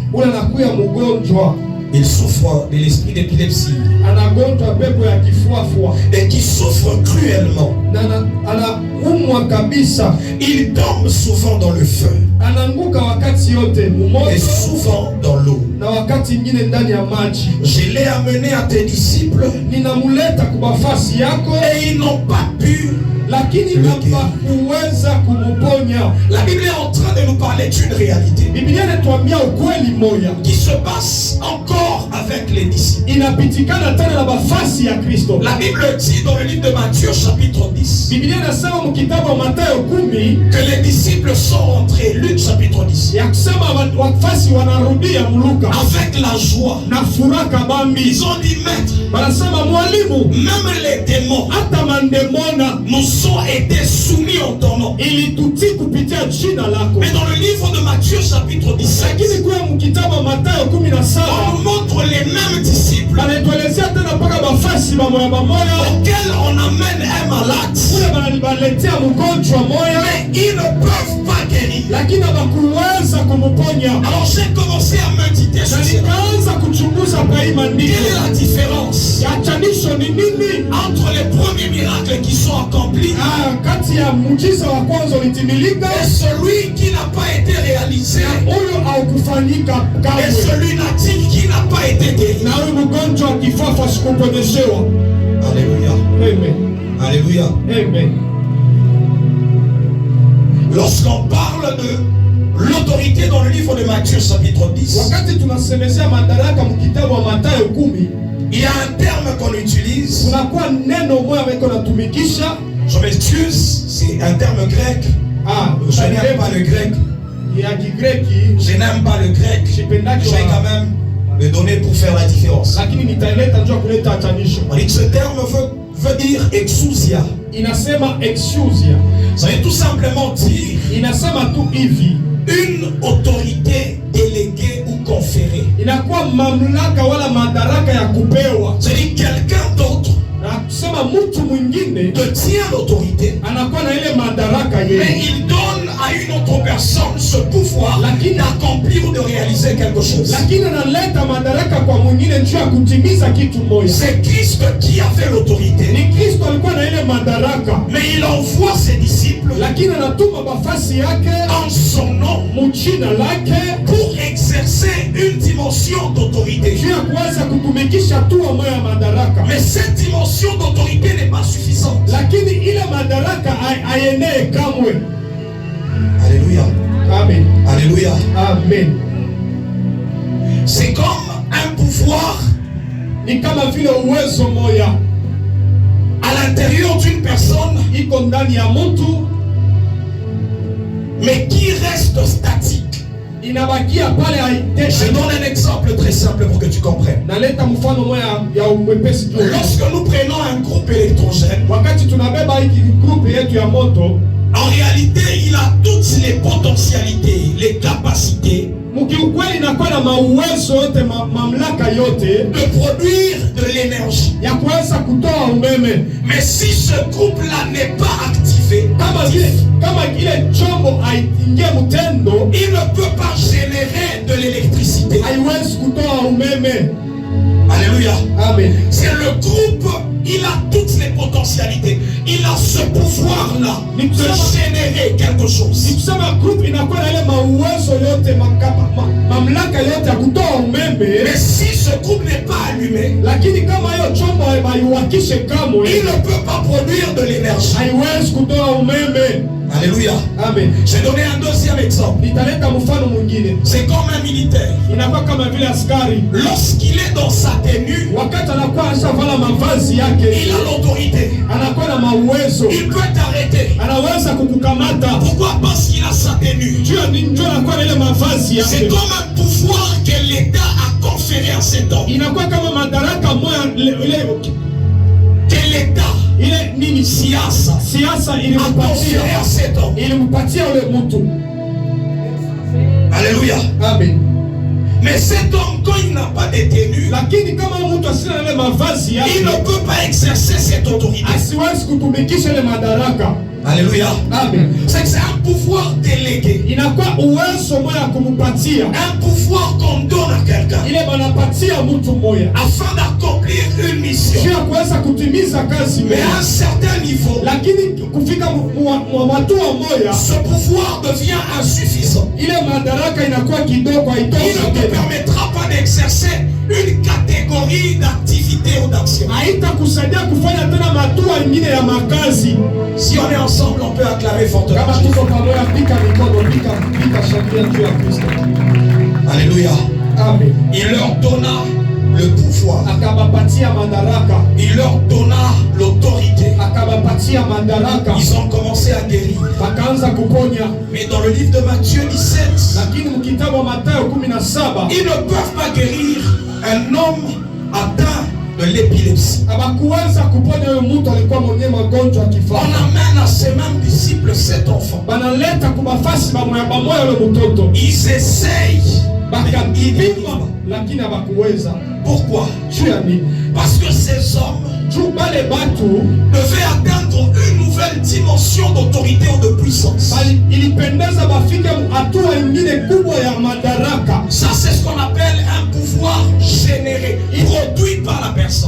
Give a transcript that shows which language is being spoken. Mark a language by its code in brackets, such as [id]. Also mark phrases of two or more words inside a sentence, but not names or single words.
[sw] ule anakuya mgonjwa, [fr] Il souffre de l'esprit d'épilepsie [sw] anagonjwa pepo ya kifuafua [fr] et qui souffre cruellement. [sw] na anaumwa kabisa, [fr] Il tombe souvent dans le feu [sw] anaanguka wakati yote [fr] et [sw] mumoto [fr] souvent dans l'eau. [sw] na wakati ingine ndani ya maji. [fr] Je l'ai amené à tes disciples [sw] Ninamuleta kubafasi yako, [fr] et ils n'ont pas pu. [sw] lakini hawakuweza kumuponya. [fr] La Bible est en train de nous parler d'une réalité [sw] Biblia inatuambia ukweli moja [fr] qui se passe encore avec les disciples. [sw] inapitikana tena na bafasi ya Kristo. [fr] La Bible dit dans le livre de Matthieu chapitre 10 [sw] Biblia inasema mkitabu wa Mathayo 10 [fr] que les disciples sont rentrés, Luc chapitre 10, [sw] ya kusema wafasi wanarudia mluka [fr] avec la joie. [sw] na furaha kabambi. [fr] Ils ont dit, maître, [sw] Wanasema mwalimu, [fr] même les démons [sw] hata mandemona [fr] nous ont été soumis en ton nom. [sw] ilitutii kupitia jina lako. [fr] Mais dans le livre de Matthieu chapitre 17, [sw] Lakini kwa mkitabu wa Mathayo 17 [fr] on nous montre les mêmes disciples [sw] anatuelezea tena mpaka bafasi bamoya bamoya [fr] auxquels on amène un malade, [sw] kule banaletea mgonjwa moya, [fr] mais ils ne peuvent pas guérir. [sw] lakini hawakuweza kumuponya. [fr] Alors j'ai commencé à méditer [sw] Na [fr] sur cela. [sw] nikaanza kuchunguza kwa hii [fr] Quelle [sw] maandiko, [fr] est la différence [sw] yachanisho ni nini [fr] entre les premiers miracles qui sont accomplis [sw] kati ya muujiza wa kwanza ulitimilika [fr] et celui qui n'a pas été réalisé [sw] huyo haukufanyika [fr] et [sw] kamwe, [fr] celui natif qui n'a pas été guéri? [sw] na huyu mgonjwa wa kifafa sikuponyeshewa. [fr] Alléluia. Amen. Alléluia. Amen. Lorsqu'on parle de l'autorité dans le livre de Matthieu chapitre 10, [sw] Wakati tunasemezea madaraka mkitabu wa Mathayo 10, [fr] il y a un terme qu'on utilise. [sw] kunakuwa neno moja weko natumikisha. [fr] Je m'excuse, c'est un terme grec. Je n'aime pas le grec. [sw] ya Kigreki, [fr] Je n'aime pas le grec. Je vais quand même le donner pour faire la différence. [sw] lakini nitaileta njoo kuleta achanisho. [fr] On dit que ce terme veut dire exousia. [sw] Inasema exousia, [fr] Ça veut tout simplement dire [sw] inasema tu hivi, [fr] une autorité déléguée ou conférée. [sw] inakuwa mamlaka wala madaraka ya kupewa. [fr] C'est-à-dire quelqu'un d'autre [sw] Na kusema mtu mwingine [fr] tient l'autorité, [sw] anakuwa na ile madaraka [fr] mais [sw] yeye, [fr] il donne à une autre personne ce pouvoir d'accomplir ou de réaliser quelque chose. [sw] lakini analeta madaraka kwa mwingine njoo ya kutimiza kitu moja. [fr] C'est Christ qui avait l'autorité, [sw] Ni Kristo alikuwa na ile madaraka, [fr] mais il envoie ses disciples [sw] lakini anatuma bafasi yake [fr] en son nom [sw] mchina lake [fr] pour exercer une dimension d'autorité. [sw] juu ya kuweza kutumikisha hatua moja ya madaraka. [fr] Mais cette dimension d'autorité n'est pas suffisante. [sw] Lakini ile madaraka ayenee kamwe. [fr] Alléluia. Amen. Alléluia. Amen. C'est comme un pouvoir [sw] ni kama vile uwezo moya [fr] à l'intérieur d'une personne, [sw] iko ndani ya mtu, [fr] mais qui reste statique. [sw] inabakia pale haitende. [fr] Je donne un exemple très simple pour que tu comprennes. [sw] Naleta mfano moya ya umwepesi. [fr] Lorsque nous prenons un groupe électrogène, [sw] wakati tunabeba hiki groupe yetu ya moto, [fr] en réalité, il a toutes les potentialités, les capacités [sw] mkiukweli inakuwa na mauwezo yote, mamlaka yote [fr] de produire de l'énergie. [sw] ya kuweza kutoa umeme. [fr] Mais si ce groupe-là n'est pas activé, [sw] kama ile chombo haingie mtendo, [fr] il ne peut pas générer de l'électricité. [sw] haiwezi kutoa umeme. [fr] Alléluia. Amen. C'est le groupe, il a toutes les potentialités. Il a ce pouvoir-là de générer quelque chose. [sw] Nikusema group inakuwa na ile mauwezo yote, mamlaka yote ya kutoa umeme. [fr] Mais si ce groupe n'est pas allumé, [sw] lakini kama hiyo chombo haiwakishe kamwe, [fr] il ne peut pas produire de l'énergie. [sw] haiwezi kutoa umeme. [fr] Alléluia. Amen. J'ai donné un deuxième exemple. [sw] Nitaleta mfano mwingine. [fr] C'est comme un militaire. [sw] Inakuwa kama vile askari. [fr] Lorsqu'il est dans sa tenue, [sw] wakati anakuwa ashavala mavazi yake, [fr] il a l'autorité. [sw] anakuwa na mauwezo. [fr] Il peut t'arrêter. [sw] Anaweza kukukamata. [fr] Pourquoi? Parce qu'il a sa tenue. [sw] Njoo anakuwa na ile mavazi yake. [fr] C'est comme un pouvoir que l'État a conféré à cet homme. [sw] Inakuwa kama madaraka moja [fr] que l'État, [sw] ile nini, siasa ilimpatia ule mtu. [fr] Alléluia. Amen. Mais cet homme, quand il n'a pas de tenue, [sw] lakini kama mtu asina ile mavazi yake, [fr] il ne peut pas exercer cette autorité. [sw] asiwezi kutumikisha ile madaraka. [fr] Alléluia. Amen. C'est que c'est un pouvoir délégué. [sw] Inakuwa uwezo moja kumupatia. [fr] Un pouvoir qu'on donne à quelqu'un. [sw] Ile banapatia mtu moja [fr] afin d'accomplir une mission. [sw] Juu ya kuweza kutimiza kazi. [fr] Mais à un certain niveau, [sw] lakini kufika hatua moja, [fr] ce pouvoir devient insuffisant. [sw] Ile madaraka inakuwa kidogo, haitoshi. [fr] Il ne te permettra pas d'exercer une catégorie d'activité ou d'action. [sw] Haitakusaidia kufanya tena matua ingine ya makazi. [fr] Si on est ensemble, on peut acclamer fortement. [sw] Kama tuko pamoja, pika mikono, pika shangwe juu ya Kristo. [fr] Alléluia. Amen. Il leur donna le pouvoir. [sw] Akabapatia madaraka. [fr] Il leur donna l'autorité. [sw] Akabapatia madaraka. [fr] Ils ont commencé à guérir. [sw] Wakaanza kuponya. [fr] Mais dans le livre de Matthieu 17, [sw] lakini mkitabu wa Mathayo 17, [fr] ils ne peuvent pas guérir un homme atteint de l'épilepsie. [sw] Abakuweza kuponya huyo mtu alikuwa mwenye magonjwa ya kifafa. [fr] On amène à ces mêmes disciples 7 enfants. [sw] Banaleta kubafasi bamoya yule mtoto. [fr] Ils essayent. [sw] Bakapima lakini abakuweza. [fr] Pourquoi? Parce que ces hommes devaient atteindre une nouvelle dimension d'autorité ou de puissance. Ça, c'est ce qu'on appelle un pouvoir généré, produit par la personne.